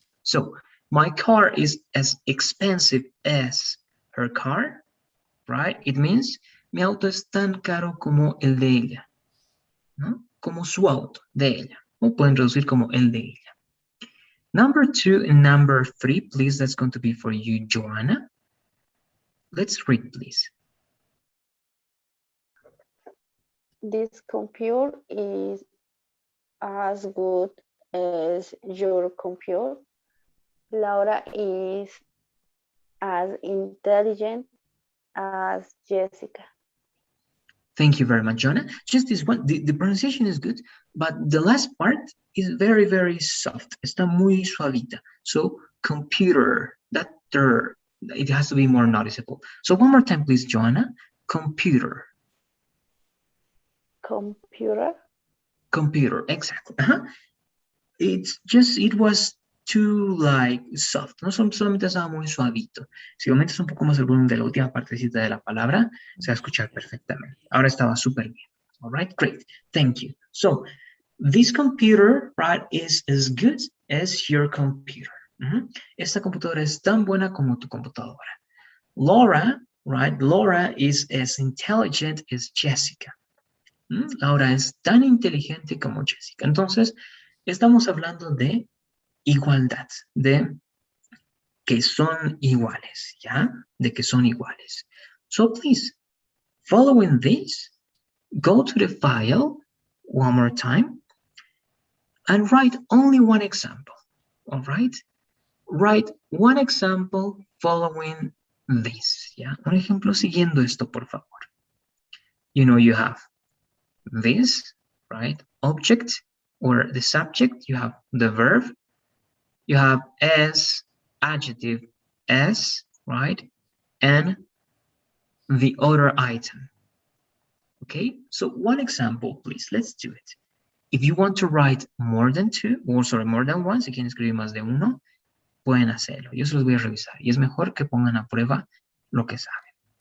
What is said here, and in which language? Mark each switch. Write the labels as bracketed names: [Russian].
[English] So, my car is as expensive as her car, right? It means [Spanish] mi auto es tan caro como el de ella, ¿no? Como su auto, de ella. O pueden traducir como el de ella. [English] Number 2 and number 3, please, that's going to be for you, Joanna. Let's read, please. This computer is as good as your computer. Laura is as intelligent as Jessica. Thank you very much, Jonah. Just this one, the pronunciation is good, but the last part is very, very soft. [Spanish] Está muy suavita. [English] So, computer, that it has to be more noticeable. So, one more time, please, Joanna. Computer. Computer? Computer, exactly. It's just, it was too, like, soft. [Spanish] No solamente estaba muy suavito. Si aumentas un poco más el volumen de la última partecita de la palabra, se va a escuchar perfectamente. Ahora estaba súper bien. [English] All right, great. Thank you. So, this computer, right, is as good as your computer. [Spanish] Esta computadora es tan buena como tu computadora. [English] Laura, right, Laura is as intelligent as Jessica. [Spanish] Laura es tan inteligente como Jessica. Entonces, estamos hablando de igualdad, de que son iguales, ¿ya? De que son iguales. [English] So please, following this, go to the file one more time and write only one example, all right? Write one example following this, [Spanish] ¿ya? Un ejemplo siguiendo esto, por favor. [English] You know you have this, right? object or the subject, you have the verb, you have as, adjective as, right? And the other item. Okay, so one example, please, let's do it. If you want to write more than two, or sorry, more than one, [Spanish] si quieren escribir más de uno, pueden hacerlo. Yo se los voy a revisar. Y es mejor que pongan a prueba lo que saben.